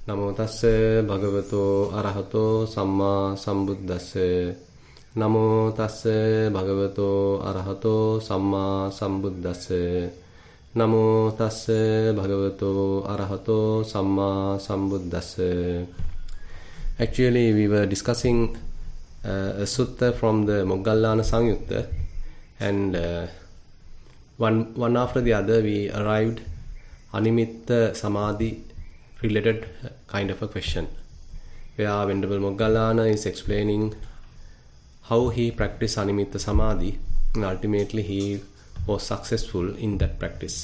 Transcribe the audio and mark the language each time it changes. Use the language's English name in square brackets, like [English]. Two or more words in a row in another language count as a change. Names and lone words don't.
[Pali] Namo tassa bhagavato arahato samma sambuddhassa. Namo tassa bhagavato arahato samma sambuddhassa. Namo tassa bhagavato arahato samma sambuddhassa. [English] Actually, we were discussing a sutta from the Moggallana Samyutta, and one after the other we arrived [Pali] Animitta Samadhi [English] related kind of a question, where Venerable Moggallana is explaining how he practiced [Pali] Animitta Samadhi, [English] and ultimately he was successful in that practice.